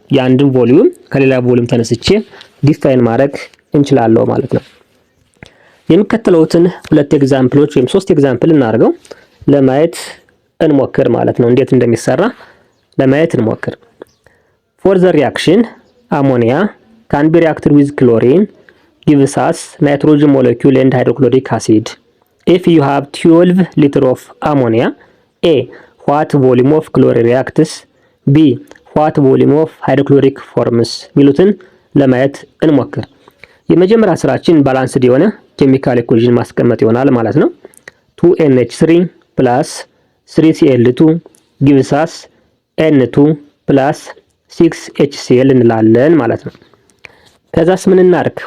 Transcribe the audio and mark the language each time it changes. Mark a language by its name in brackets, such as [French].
[Amharic] የአንድን ቮሊዩም ከሌላ ቮሊዩም ተነስቼ ዲፋይን ማድረግ እንችላለን ማለት ነው። የሚከተሉትን ሁለት ኤግዛምፕሎች ወይም ሶስት ኤግዛምፕል እናደርገው ለማየት እንሞክር ማለት ነው። እንዴት እንደሚሰራ ለማየት እንሞክር። [English] ፎር ዘ ሪአክሽን አሞኒያ ካን ቢ ሪአክትድ ዊዝ ክሎሪን gives us nitrogen molecule and hydrochloric acid. If you have 12 liter of ammonia, A. What volume of chlorine reacts? B. What volume of hydrochloric forms? [Amharic] ሚሉትን ለማየት እንሞክር። የመጀመሪያ ስራችን ባላንስድ የሆነ ኬሚካል ኢኩዌሽን ማስቀመጥ ይሆናል ማለት ነው። [English] 2NH3 plus 3Cl2 gives us N2 plus 6HCl [Amharic] እንላለን ማለት ነው። ከዛስ ምን እናርክ?